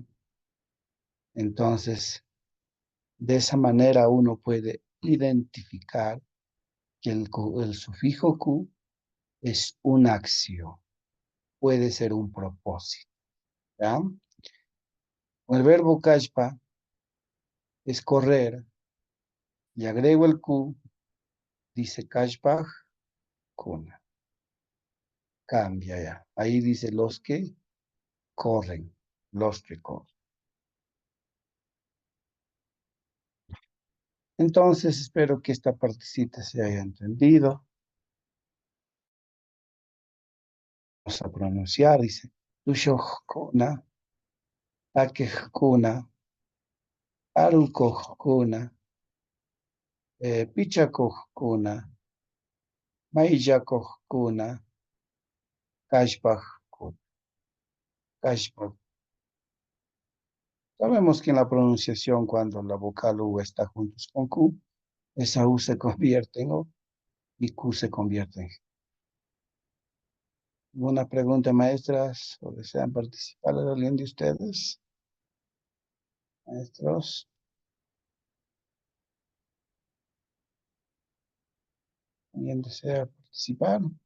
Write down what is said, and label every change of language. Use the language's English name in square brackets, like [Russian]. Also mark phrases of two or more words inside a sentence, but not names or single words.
[Spanish] Entonces, de esa manera uno puede identificar que el sufijo ku es una acción, puede ser un propósito, ¿ya? El verbo kashpa es correr, y agrego el ku, dice [Quechua] kashpa kuna, [Spanish] cambia ya. Ahí dice los que corren, los que corren. Entonces, espero que esta partecita se haya entendido. Vamos a pronunciar, dice, [Quechua] tushoh kuna, takeh kuna, arukoh kuna, pichakoh kuna, maiyakoh kuna, kashpah kuna, kashpah. [Spanish] Sabemos que en la pronunciación, cuando la vocal U está juntos con Q, esa U se convierte en O y Q se convierte en G. ¿Alguna pregunta, maestras? ¿O desean participar de alguien de ustedes? Maestros, ¿alguien desea participar?